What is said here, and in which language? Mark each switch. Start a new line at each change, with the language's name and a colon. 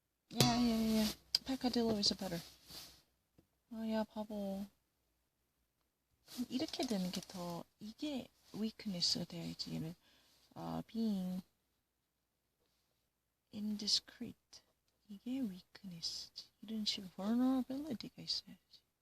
English: Yeah. Peccadillo is better.
Korean: 야, 바보. 이렇게 되는 게 더, 이게 weakness가 돼야지. 얘는, being indiscreet. 이게 weakness. 이런 식으로 vulnerability가 있어야지.